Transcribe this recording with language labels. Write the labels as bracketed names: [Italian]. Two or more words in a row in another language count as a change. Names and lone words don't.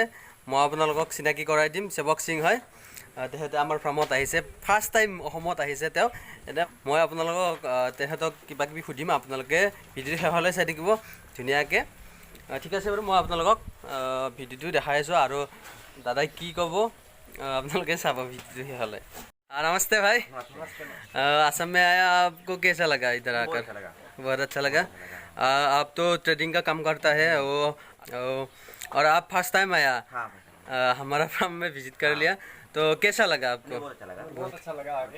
[Assamese] মই আপোনালোকক চিনাকি কৰাই দিম। সেৱক সিং হয়, তেখেতে আমাৰ ফাৰ্মত আহিছে। [English] first time [Assamese] অসমত আহিছে তেওঁ। এতিয়া মই আপোনালোকক তেখেতক কিবা কিবি সুধিম, আপোনালোকে ভিডিঅ'টো শেষলৈ চাই থাকিব ধুনীয়াকৈ। ঠিক আছে বাৰু, মই আপোনালোকক ভিডিঅ'টো দেখাই আছোঁ আৰু দাদাই কি ক'ব আপোনালোকে চাব ভিডিঅ'টো শেষলৈ। [Hindi] नमस्ते भाई। असम में आया, आपको कैसा लगा इधर आकर? बहुत अच्छा लगा। आप तो ट्रेडिंग का काम करता है वो, और आप [English] first time [Hindi] आया हमारा फार्म में विजिट कर लिया, तो कैसा लगा आपको? बहुत अच्छा लगा आगे।